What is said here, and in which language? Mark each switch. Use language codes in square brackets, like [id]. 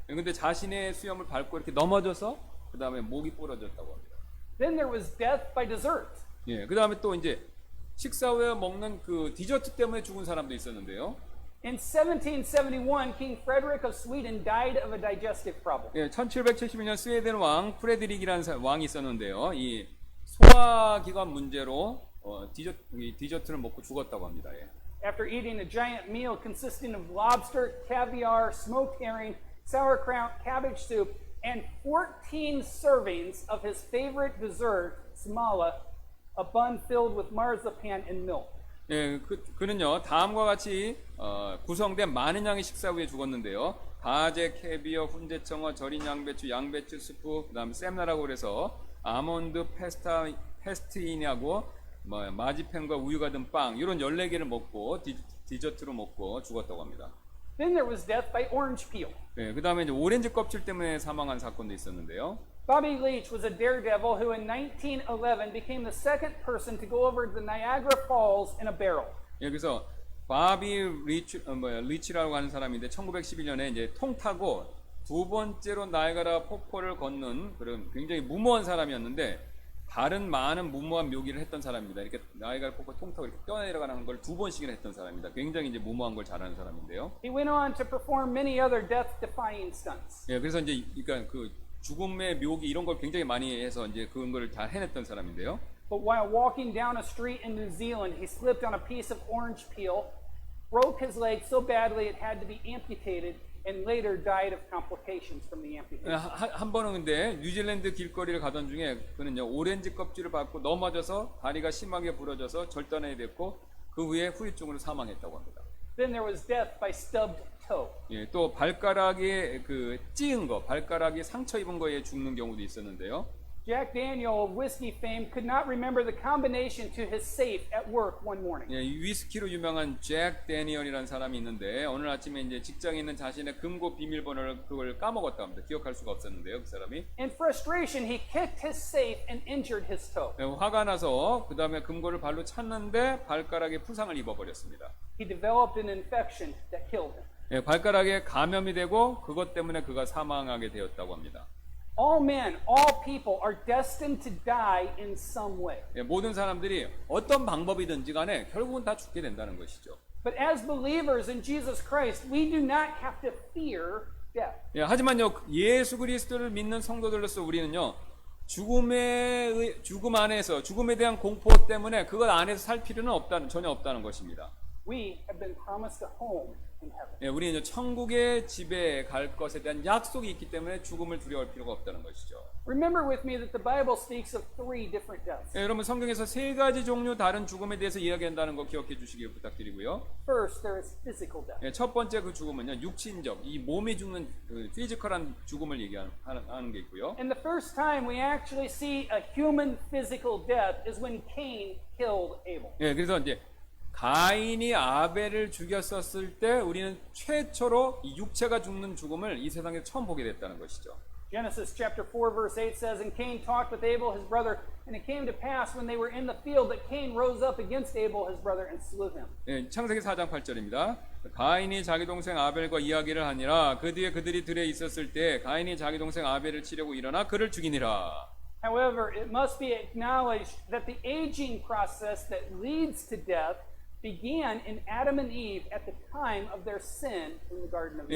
[ko] 근데 자신의 수염을 밟고 이렇게 넘어져서, 그 다음에 목이 부러졌다고 합니다. [en] Then there was death by dessert. [ko] 예, 그 다음에 또 이제 식사 후에 먹는 그 디저트 때문에 죽은 사람도 있었는데요. [en] In 1771, King Frederick of Sweden died of a digestive problem. [ko] 예, 1771년 스웨덴 왕 프레드릭이라는 왕이 있었는데요. 이 소화기관 문제로 디저트를 먹고 죽었다고 합니다. 예. [en] After eating a giant meal consisting of lobster, caviar, smoked herring, sauerkraut, cabbage soup, and 14 servings of his favorite dessert, smala, a bun filled with marzipan and milk. [ko] 예, 그는요 다음과 같이 구성된 많은 양의 식사 후에 죽었는데요. 가재, 캐비어, 훈제청어, 절인 양배추, 양배추 스프, 그다음 sem나라고 그래서 아몬드, 페스트인하고 마지펜과 우유가 든 빵 이런 14개를 먹고 디저트로 먹고 죽었다고 합니다. [en] Then there was death by orange peel. [ko] 네, 그다음에 이제 오렌지 껍질 때문에 사망한 사건도 있었는데요. [en] Bobby Leach was a daredevil who in 1911 became the second person to go over the Niagara Falls in a barrel. [ko] 예, 그래서 바비 리치라고 하는 사람인데 1911년에 이제 통 타고 두 번째로 나이아가라 폭포를 걷는 그런 굉장히 무모한 사람이었는데 다른 많은 무모한 묘기를 했던 사람입니다. 이렇게 나이아가라 폭포 통 타고 이렇게 뛰어내려가는 걸 두 번씩이나 했던 사람입니다. 굉장히 이제 무모한 걸 잘하는 사람인데요. [en] He went on to perform many other death-defying stunts. [ko] 예, 그래서 이제 그러니까 그 죽음의 묘기 이런 걸 굉장히 많이 해서 이제 그런 걸 다 해냈던 사람인데요. [en] But while walking down a street in New Zealand, he slipped on a piece of orange peel, broke his leg so badly it had to be amputated, and later died of complications from the amputation. [ko] 한 번은 근데 뉴질랜드 길거리를 가던 중에 그는요 오렌지 껍질을 받고 넘어져서 다리가 심하게 부러져서 절단이 됐고 그 후에 후유증으로 사망했다고 합니다. [en] Then there was death by stubbed toe. [ko] 예, 또 발가락에 그 찧은 거, 발가락에 상처 입은 거에 죽는 경우도 있었는데요. [en] Jack Daniel of whiskey fame could not remember the combination to his safe at work one morning. [ko] 예, 위스키로 유명한 잭 데니얼이라는 사람이 있는데 오늘 아침에 이제 직장에 있는 자신의 금고 비밀번호를 그걸 까먹었다 합니다. 기억할 수가 없었는데요, 그 사람이. [en] In frustration, he kicked his safe and injured his toe. [ko] 예, 화가 나서 그 다음에 금고를 발로 찼는데 발가락에 부상을 입어버렸습니다. [en] He developed an infection that killed him. [ko] 예, 발가락에 감염이 되고 그것 때문에 그가 사망하게 되었다고 합니다. [en] All men, all people are destined to die in some way. [ko] 예, 모든 사람들이 어떤 방법이든지 간에 결국은 다 죽게 된다는 것이죠. [en] But as believers in Jesus Christ, we do not have to fear death. [ko] 예, 하지만요 예수 그리스도를 믿는 성도들로서 우리는요 죽음 안에서 죽음에 대한 공포 때문에 그것 안에서 살 필요는 전혀 없다는 것입니다. [en] We have been promised a home in heaven. [ko] 예, 우리는 천국의 집에 갈 것에 대한 약속이 있기 때문에 죽음을 두려워할 필요가 없다는 것이죠. [en] Remember with me that the Bible speaks of three different deaths. [ko] 예, 여러분 성경에서 세 가지 종류 다른 죽음에 대해서 이야기한다는 거 기억해 주시길 부탁드리고요. [en] First, there is physical death. [ko] 예, 첫 번째 그 죽음은요 육신적, 이 몸이 죽는 그 피지컬한 죽음을 얘기하는 게 있고요. [en] And the first time we actually see a human physical death is when Cain killed Abel. [ko] 예, 그래서 이제 가인이 아벨을 죽였었을 때 우리는 최초로 이 육체가 죽는 죽음을 이 세상에 처음 보게 됐다는 것이죠. [en] Genesis chapter 4 verse 8 says, And Cain talked with Abel his brother, and it came to pass when they were in the field that Cain rose up against Abel his brother and slew him. [ko] 예, 창세기 4장 8절입니다. 가인이 자기 동생 아벨과 이야기를 하니라. 그 뒤에 그들이 들에 있었을 때 가인이 자기 동생 아벨을 치려고 일어나 그를 죽이니라. [en] However, it must be acknowledged that the aging process that leads to death began in Adam and Eve at the time of their sin in the Garden of Eden.